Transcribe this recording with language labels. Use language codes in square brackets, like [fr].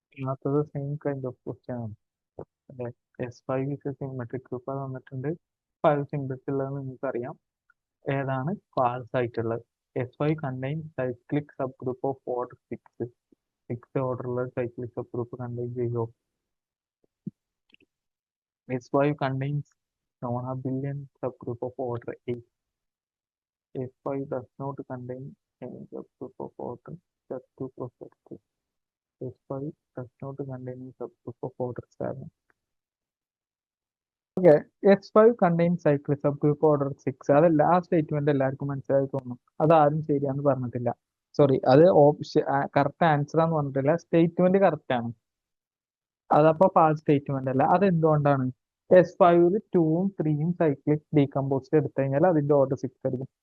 [ml] അടുത്തത് same kind of question ആണ് അല്ലെ. [en] S5 is a symmetric group [ml] അത് തന്നിട്ടുണ്ട്. 5 symbols ഉള്ളത് നിങ്ങൾക്ക് അറിയാം. ഏതാണ് ഫാൾസ് ആയിട്ടുള്ളത്? [en] S5 contains cyclic subgroup of order 6. [ml] 6 ഓർഡറുള്ള cyclic subgroup contain ചെയ്യുമോ? [en] S5 contains non-abelian subgroup of order 8. S5 does not contain any subgroup of order Z2 plus Z2. S5 does not contain any subgroup of order 7. Okay, S5 contains cyclic subgroup order 6. [ml] അതല്ല ആ statement എല്ലാവർക്കും മനസ്സിലായി തോന്നുന്നു. അതാരും ശരിയാന്ന് പറഞ്ഞിട്ടില്ല. Sorry, അത് option correct answer ആന്ന് പറഞ്ഞിട്ടില്ല. സ്റ്റേറ്റ്മെന്റ് കറക്റ്റ് ആണ്. അതപ്പോ ഫാൾസ് സ്റ്റേറ്റ്മെന്റ് അല്ല. അതെന്തുകൊണ്ടാണ്? S5 2ഉം 3ഉം സൈക്ലിക് ഡീകമ്പോസ്റ്റ് എടുത്തു കഴിഞ്ഞാൽ അതിന്റെ ഓർഡർ 6 ആയിരിക്കും.